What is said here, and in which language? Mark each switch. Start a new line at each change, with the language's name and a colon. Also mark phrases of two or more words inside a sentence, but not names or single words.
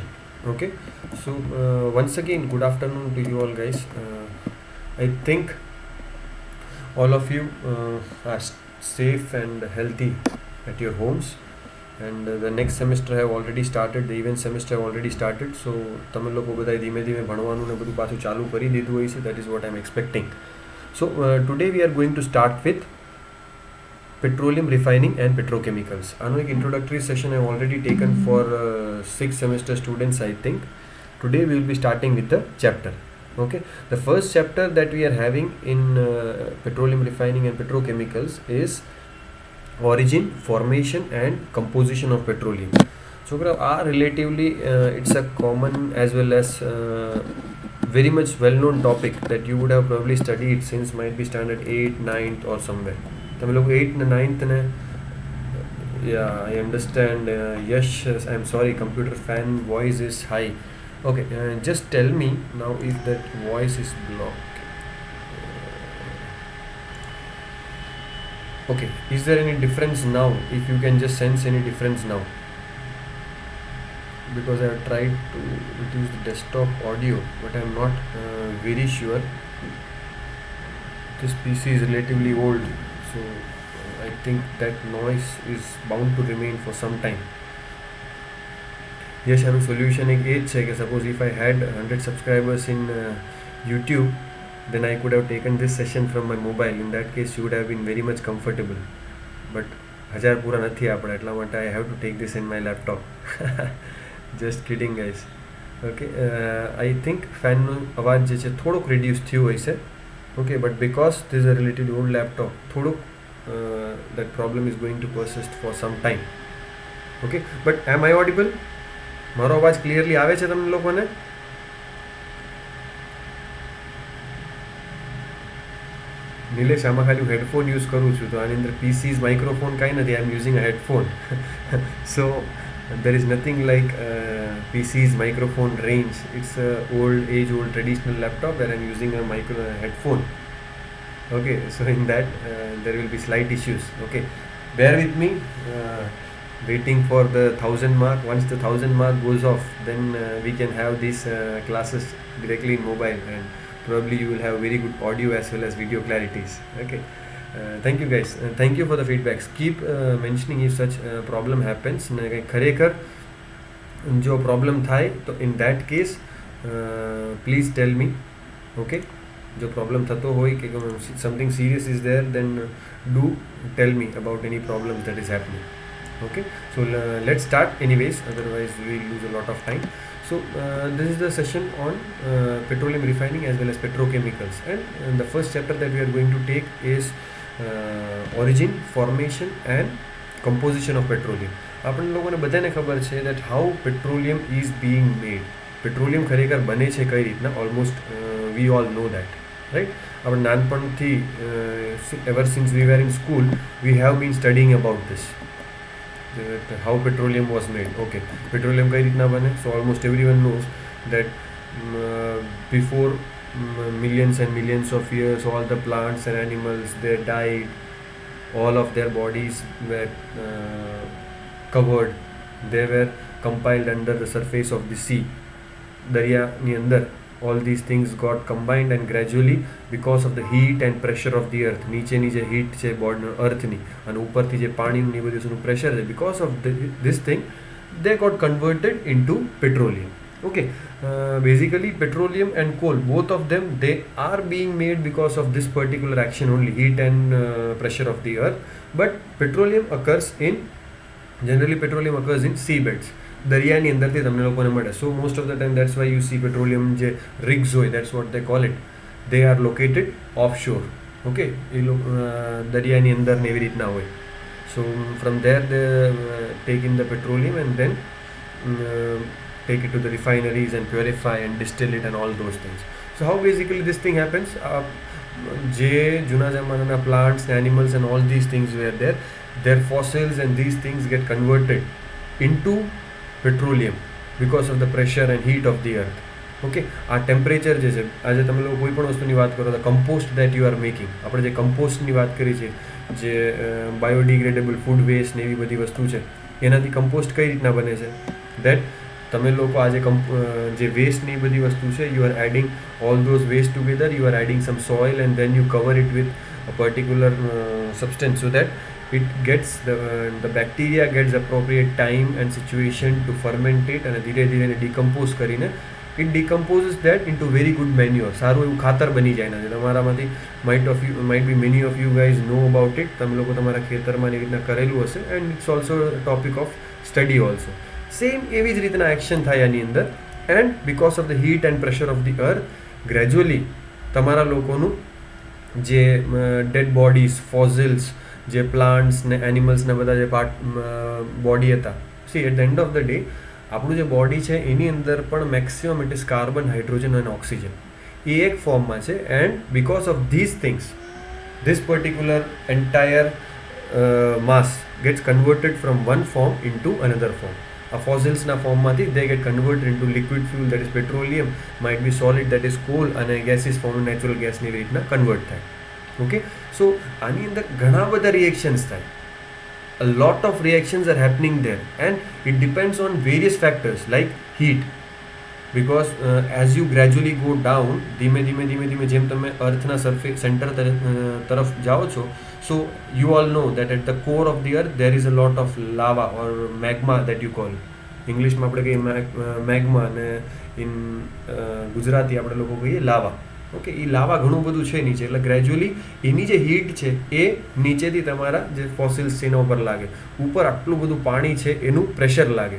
English: Okay, so once again, good afternoon to you all, guys. I think all of you are safe and healthy at your homes, and the next semester have already started. The event semester have already started.
Gujarati: So તમે લોકો બધાય ધીમે ધીમે ભણવાનું ને બધું પાછું ચાલુ કરી દીધું હોય છે.
English: That is what I'm expecting. So today we are going to start with petroleum refining and petrochemicals.
Gujarati: આનું એક
English: introductory session I have already taken for 6th semester students, I think. Today we will be starting with the chapter. Okay, the first chapter that we are having in petroleum refining and petrochemicals is origin, formation and composition of petroleum. So relatively it's a common as well as very much well known topic that you would have probably studied since might be standard 8th, 9th or somewhere.
Gujarati: તમે લોકો
English: 8th and 9th ને yeah, I understand. Yes, I'm sorry, computer fan voice is high. Okay, just tell me now if that voice is blocked. Okay, is there any difference now? If you can just sense any difference now, because I have tried to reduce the desktop audio, but I'm not very sure. This PC is relatively old, so I think that noise is bound to remain for some time. Yes,
Gujarati: આનું solution એક એ જ છે કે
English: suppose if I had 100 subscribers in YouTube, then I could have taken this session from my mobile. In that case you would have been very much comfortable, but
Gujarati: 1000 પૂરા નથી આપણે, એટલા માટે
English: I have to take this in my laptop. Just kidding, guys. Okay, I think fan
Gujarati: નો અવાજ જે છે થોડોક reduce થયો હોય છે.
English: Okay, but because this is a relatively old laptop, થોડુંક that problem is going to persist for some time. Okay, but am I audible?
Gujarati: મારો અવાજ ક્લિયરલી આવે છે તમને લોકોને? નિલેશ, આમાં ખાલી હું હેડફોન યુઝ કરું છું, તો આની અંદર PC's માઇક્રોફોન કાંઈ નથી.
English: I am using a headphone. So there is nothing like PC's microphone range. It's a old traditional laptop where I'm using a headphone. Okay, so in that there will be slight issues. Okay, bear with me. Waiting for the 1000 mark. Once the 1000 mark goes off, then we can have these classes directly in mobile, and probably you will have very good audio as well as video clarities. Okay, thank you, guys. Thank you for the feedbacks. Keep mentioning if such problem happens.
Gujarati: ખરેખર જો problem થાય તો
English: in that case please tell me. Okay,
Gujarati: જો problem થતો હોય કે
English: something serious is there, then do tell me about any problems that is happening. Okay, so let's start anyways, otherwise we will lose a lot of time. So this is the session on petroleum refining as well as petrochemicals, and the first chapter that we are going to take is origin, formation and composition of petroleum.
Gujarati: આપણને લોકોને બધાને ખબર છે
English: that how petroleum is being made.
Gujarati: પેટ્રોલિયમ ખરેખર બને છે કઈ રીતના,
English: almost we all know that, right.
Gujarati: આપણે નાનપણથી
English: ever since we were in school we have been studying about this, how petroleum was made. ઓકે,
Gujarati: પેટ્રોલિયમ કઈ રીતના બને?
English: so almost everyone knows that before millions and millions of years all the plants and animals they died, all of their bodies were covered, they were compiled under the surface of the sea.
Gujarati: દરિયાની અંદર
English: all these things got combined and gradually because of the heat and pressure of the earth,
Gujarati: નીચેની જે હીટ છે અર્થની અને ઉપરથી જે પાણીનું એ બધું પ્રેશર છે,
English: because of this thing they got converted into petroleum. Okay, basically petroleum and coal, both of them, they are being made because of this particular action only, heat and pressure of the earth. But petroleum occurs in seabeds,
Gujarati: દરિયાની અંદરથી તમને લોકોને મળે.
English: so most of the time that's why you see petroleum
Gujarati: જે રિગ્સ હોય,
English: that's what they call it, they are located off shore.
Gujarati: ઓકે, એ દરિયાની અંદર ને એવી રીતના હોય.
English: so from there they take in the petroleum and then take it to the refineries and purify and distill it and all those things. So how basically this thing happens?
Gujarati: જે જૂના જમાનાના
English: plants, animals and all these things were there, their fossils and these things get converted into petroleum because of the pressure and heat of the earth.
Gujarati: ઓકે, આ ટેમ્પરેચર જે છે, આજે તમે લોકો કોઈ પણ વસ્તુની વાત કરો તો
English: compost that you are making,
Gujarati: આપણે જે કમ્પોસ્ટની વાત કરી છે, જે
English: biodegradable food waste
Gujarati: ને એવી બધી વસ્તુ છે, એનાથી કમ્પોસ્ટ કઈ રીતના બને છે?
English: દેટ
Gujarati: તમે લોકો આજે જે વેસ્ટની બધી વસ્તુ છે,
English: you are adding all those waste together, you are adding some soil and then you cover it with a particular substance so that it gets the bacteria gets appropriate time and situation to ferment it
Gujarati: અને ધીરે ધીરે decompose કરીને
English: it decomposes that into very good manure.
Gujarati: સારું એવું ખાતર બની જાય ને તમારામાંથી
English: might be many of you guys know about it.
Gujarati: તમે લોકો તમારા ખેતરમાં એ રીતના કરેલું હશે
English: and it's also a topic of study also.
Gujarati: સેમ એવી જ રીતના એક્શન થાય આની અંદર
English: and because of the heat and pressure of the earth gradually
Gujarati: તમારા લોકોનું જે
English: dead bodies, fossils,
Gujarati: જે પ્લાન્ટ્સ ને એનિમલ્સના બધા જે બોડી હતા,
English: see at the end of the day
Gujarati: આપણું જે બોડી છે એની અંદર પણ
English: maximum it is carbon, hydrogen
Gujarati: અને ઓક્સિજન, એ એક ફોર્મમાં છે.
English: and because of this things this particular entire mass gets converted from one form into another form. A fossils na form માંથી they get converted into liquid fuel that is petroleum, might be solid that is coal, અને gaseous form natural gas
Gujarati: ની રીતના કન્વર્ટ થાય. ઓકે, સો આની અંદર ઘણા બધા રિએક્શન્સ થાય.
English: A lot of reactions are happening there and it depends on various factors like heat, because as you gradually go down,
Gujarati: ધીમે ધીમે જેમ તમે અર્થના
English: surface center
Gujarati: તરફ જાઓ છો,
English: so you all know that at the core of the earth there is a lot of lava or magma that you call.
Gujarati: ઇંગ્લિશમાં આપણે કહીએ મેગ્મા અને
English: in Gujarati
Gujarati: આપણે લોકો કહીએ લાવા. ઓકે, એ લાવા ઘણું બધું છે નીચે, એટલે ગ્રેજ્યુઅલી એની જે હીટ છે એ નીચેથી તમારા જે ફોસિલ્સ છે એના ઉપર લાગે, ઉપર આટલું બધું પાણી છે એનું પ્રેશર લાગે.